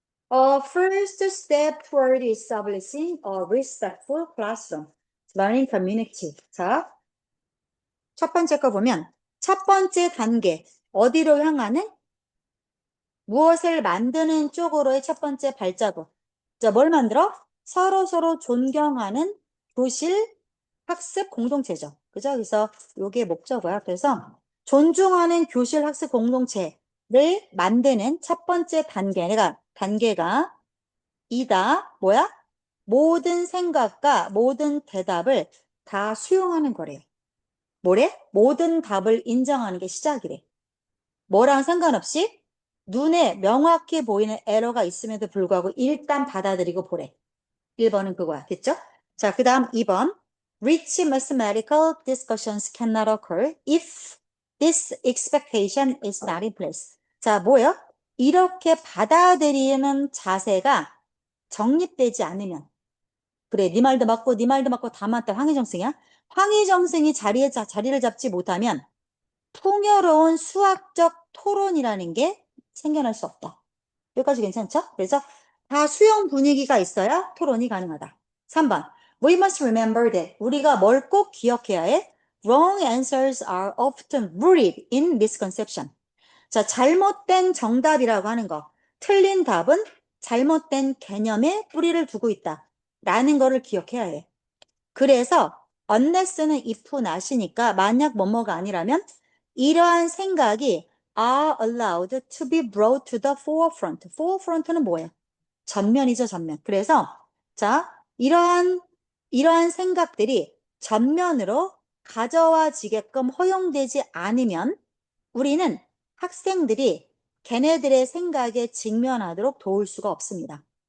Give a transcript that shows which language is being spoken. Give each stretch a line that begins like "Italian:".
English: First step toward establishing a respectful classroom, learning community.
Korean: 자, 첫 번째 거 보면 첫 번째 단계, 어디로 향하는? 무엇을 만드는 쪽으로의 첫 번째 발자국. 자, 뭘 만들어? 서로 존경하는 교실 학습 공동체죠. 그죠? 그래서 요게 목적어야. 그래서 존중하는 교실 학습 공동체를 만드는 첫 번째 단계가 이다. 뭐야? 모든 생각과 모든 대답을 다 수용하는 거래. 뭐래? 모든 답을 인정하는 게 시작이래. 뭐랑 상관없이 눈에 명확히 보이는 에러가 있음에도 불구하고 일단 받아들이고 보래. 1번은 그거야. 됐죠? 자, 그 다음 2번.
English: Rich mathematical discussions cannot occur if this expectation is not in place.
Korean: 자, 뭐예요? 이렇게 받아들이는 자세가 정립되지 않으면 그래, 네 말도 맞고 네 말도 맞고 다 맞다. 황희정승이야. 황희정승이 자리를 잡지 못하면 풍요로운 수학적 토론이라는 게 생겨날 수 없다. 여기까지 괜찮죠? 그래서 다 수용 분위기가 있어야 토론이 가능하다. 3번.
English: We must remember that
Korean: 우리가 뭘 꼭 기억해야 해?
English: Wrong answers are often rooted in misconception.
Korean: 자, 잘못된 정답이라고 하는 거. 틀린 답은 잘못된 개념에 뿌리를 두고 있다. 라는 거를 기억해야 해. 그래서 unless는 if not이니까 만약 뭐뭐가 아니라면 이러한 생각이
English: are allowed to be brought to the forefront.
Korean: forefront는 뭐예요? 전면이죠, 전면. 그래서 자, 이러한 생각들이 전면으로 가져와지게끔 허용되지 않으면 우리는 학생들이 걔네들의 생각에 직면하도록 도울 수가 없습니다.